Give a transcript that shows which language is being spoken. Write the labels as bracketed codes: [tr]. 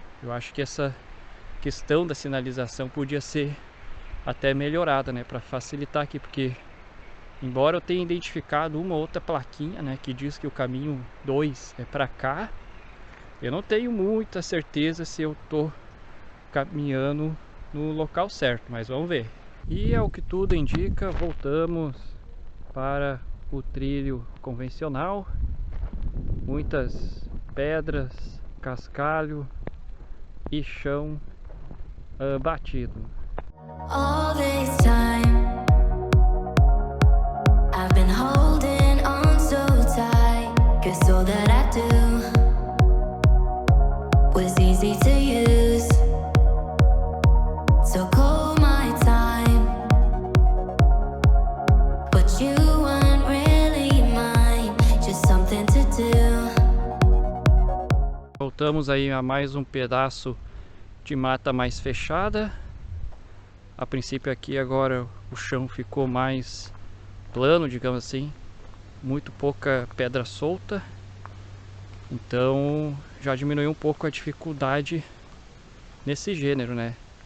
[pt] Eu acho que essa questão da sinalização podia ser até melhorada, né, para facilitar aqui, porque embora eu tenha identificado uma outra plaquinha, né, que diz que o caminho 2 é para cá, eu não tenho muita certeza se eu tô caminhando no local certo, mas vamos ver. E ao que tudo indica, voltamos para o trilho convencional. Muitas pedras, cascalho e chão batido. [en] All this time I've been holding on so tight, 'cause all that I do was easy to use. So call my time, but you weren't really mine, just something to do. [pt] voltamos aí a mais um pedaço de mata mais fechada. A princípio aqui agora o chão ficou mais plano, digamos assim, muito pouca pedra solta, então já diminuiu um pouco a dificuldade nesse gênero, né?